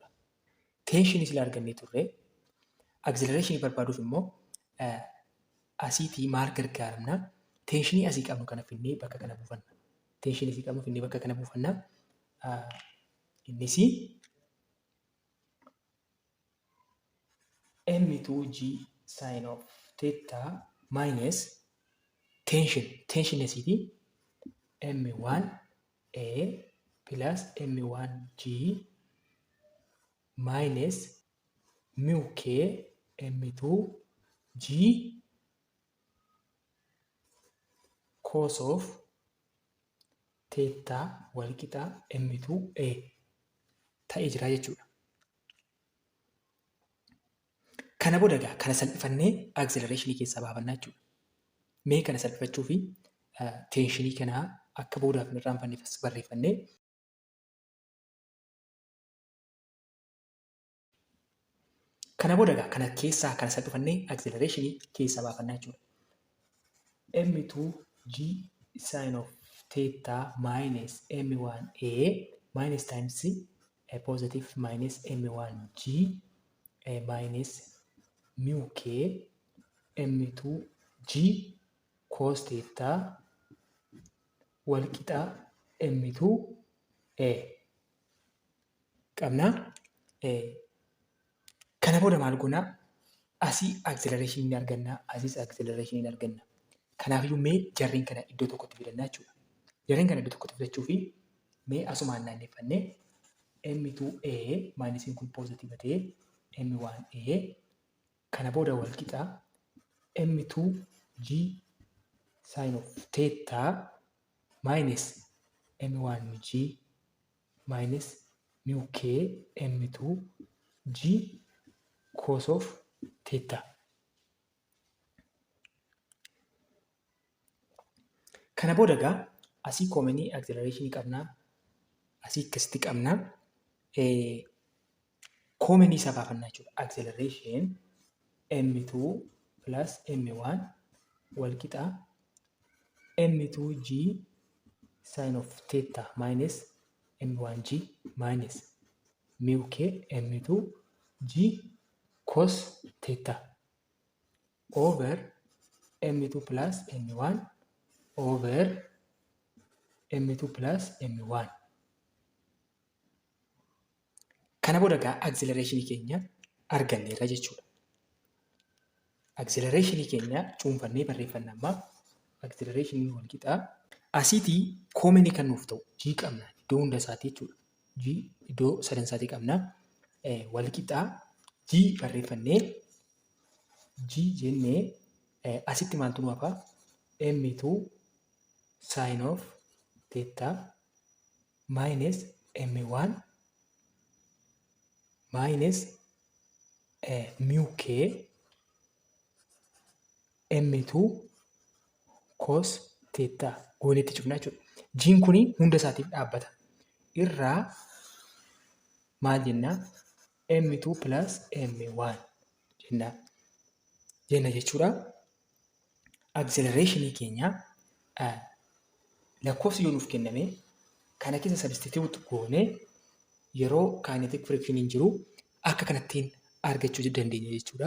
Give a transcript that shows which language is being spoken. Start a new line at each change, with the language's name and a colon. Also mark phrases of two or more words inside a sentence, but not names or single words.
Oromo: Tension sila argannee turre. Acceleration barbaaduuf immoo asiitii maal gargaaramna? Teenshinii asii qabnu kana finnee bakka kana buufanna. Teenshinii asii qabnu finnee bakka kana buufanna.
English: Innis M2G sin of theta minus tension asiiti M1A plus M1G minus mu K M2G cos of
Oromo: theta walqixa M2A ta'ee jira jechuudha. Kana booda egaa kana salphifannee acceleration keessaa baafannaa jechuudha. Mee kana salphifachuu fi teenshinii kanaa akka boodaaf hin irraanfanne barreeffannee kana booda egaa kana keessaa kana salphifannee acceleration keessaa baafannaa jechuudha.
English: M2G sin of theta minus M1A minus times a positive minus M1G minus mu K M2G cos theta
Oromo: walqixa M2A qabna. Kana booda maal goona? Asii acceleration ni arganna, asiis acceleration ni arganna. Kanaafiyyuu mee jarreen kana iddoo tokkotti fidannaa jechuudha. Jarreen kana iddoo tokkotti fidachuu fi mee asumaan naanneffannee M2A maayinasiin kun positive ta'ee M1A kana booda walqixa
English: M2G sin of theta minus M1G minus mu K M2G cos of theta.
Oromo: Kana booda egaa asii koomanii acceleration qabnaa, asii akkasitti qabnaa. Koomanii isaa baafannaa jechuudha.
English: Acceleration M2 plus M1 walqixa M2G sin of theta minus M1G minus mu K M2G cos theta over M2 plus M1 over M2 plus M1.
Oromo: Kana booda egaa acceleration keenya arganneerra jechuudha. Acceleration keenya cuunfannee barreeffanna amma. Acceleration walqixa asiitii koomanii kan nuuf ta'u G qabna iddoo hunda isaatii jechuudha. G iddoo sadan isaatii qabna. Walqixa G barreeffannee G jennee asitti maaltu nu hafa?
English: M2 sin of theta minus M1 minus mu K M2 cos theta
Oromo: goonetti cufnaa jechuudha. G'n kuni hunda isaatiif dhaabbata. Irraa maal jennaa?
English: M2 plus M1
Oromo: jenna jechuudha. Acceleration keenya lakkoofsi yoo nuuf kenname kana keessa substitute goonee yeroo
English: kinetic friction
Oromo: hin jiru akka kanattiin argachuu dandeenya jechuudha.